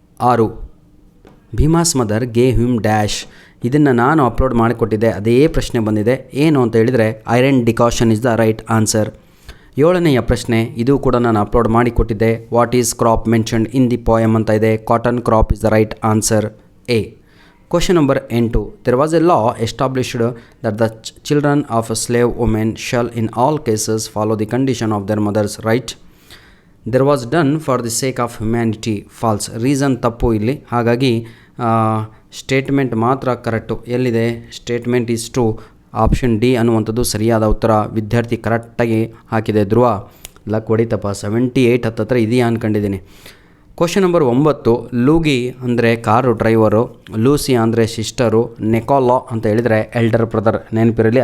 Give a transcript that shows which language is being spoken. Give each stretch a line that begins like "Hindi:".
Kannada: 6,
English: Bhima's mother gave him dash.
Kannada: ಇದನ್ನು ನಾನು upload ಮಾಡಿಕೊಟ್ಟಿದ್ದೆ, ಅದೇ ಪ್ರಶ್ನೆ ಬಂದಿದೆ. ಏನು ಅಂತ ಹೇಳಿದರೆ
English: Iron decoction is the right answer.
Kannada: 7ನೆಯ ಪ್ರಶ್ನೆ, ಇದು ಕೂಡ ನಾನು upload ಮಾಡಿಕೊಟ್ಟಿದ್ದೆ.
English: what is crop mentioned in the poem
Kannada: ಅಂತ ಇದೆ.
English: Cotton crop is the right answer, A. Question number 8, there was a law established that the children of a slave woman shall in all cases follow the condition of their mothers, right? There was done for the sake of humanity, false.
Kannada: Reason ತಪ್ಪು ಇಲ್ಲಿ, ಹಾಗಾಗಿ statement ಮಾತ್ರ correct. ಎಲ್ಲಿದೆ
English: Statement is true.
Kannada: Option D ಅನ್ನುವಂಥದ್ದು ಸರಿಯಾದ ಉತ್ತರ. ವಿದ್ಯಾರ್ಥಿ ಕರೆಕ್ಟಾಗಿ ಹಾಕಿದೆ. ಧ್ರುವ ಲಕ್ ಹೊಡಿತಪ್ಪ. 78 ಹತ್ತತ್ರ ಇದೆಯಾ ಅಂದ್ಕೊಂಡಿದ್ದೀನಿ. ಕ್ವಶನ್ ನಂಬರ್ 9, ಲೂಗಿ ಅಂದರೆ ಕಾರು ಡ್ರೈವರು, ಲೂಸಿ ಅಂದರೆ ಸಿಸ್ಟರು, ನೆಕೋಲೋ ಅಂತ ಹೇಳಿದರೆ ಎಲ್ಡರ್ ಬ್ರದರ್. ನೆನಪಿರಲಿ.